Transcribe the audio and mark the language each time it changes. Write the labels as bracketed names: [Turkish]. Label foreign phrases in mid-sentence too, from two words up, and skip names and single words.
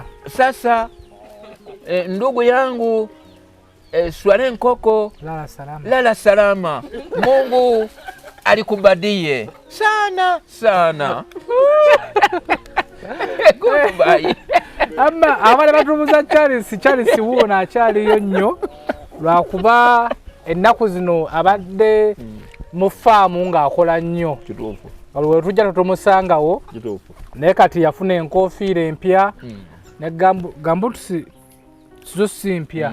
[Swahili] Sasa ndugu yangu Swale nkoko lala salama. Mungu alikubadie sana. Goodbye. [Ganda] Amma abana batumuza Charles wuona akyaliyo nnyo lwakuba ennaku zino abadde mu faamu ng'akola nnyo. Kituufu. Waliwo tujja tumusangawo. Kituufu. Naye kati yafuna enkofiira empya ne gambutusi zosi mpya.